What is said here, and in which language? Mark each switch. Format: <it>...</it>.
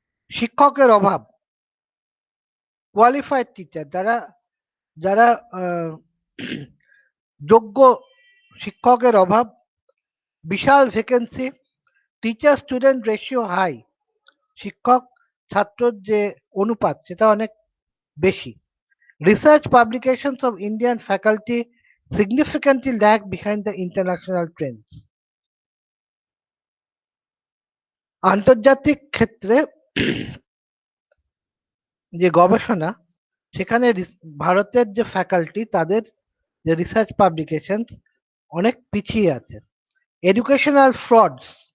<bn>শিক্ষকের অভাব, qualified teacher, যারা যারা আহ, যোগ্য শিক্ষকের অভাব, বিশাল vacancy, teacher student ratio high, শিক্ষক ছাত্রর যে অনুপাত সেটা অনেক বেশি।</bn> <en>Research publications of Indian faculty significantly lag behind the international trends।</en> <bn>আন্তর্জাতিক ক্ষেত্রে যে গবেষণা, সেখানে ভারতের যে ফ্যাকাল্টি তাদের যে রিসার্চ পাবলিকেশন অনেক পিছিয়ে আছে। Educational frauds,</bn>